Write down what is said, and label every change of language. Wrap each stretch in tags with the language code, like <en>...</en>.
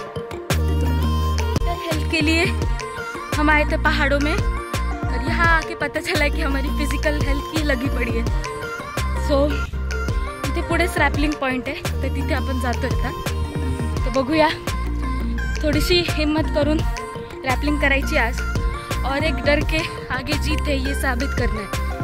<hi>के लिए हम आए थे पहाड़ों में और यहाँ आके पता चला कि हमारी फिजिकल हेल्थ की लगी पड़ी है.</hi> <mr>सो इथे पुढे रॅपलिंग पॉइंट आहे, तर तिथे आपण जातोय आता. तर बघूया, थोडीशी हिम्मत करून रॅपलिंग करायची आज</mr> <hi>और एक डर के आगे जीत है ये साबित करना है.</hi>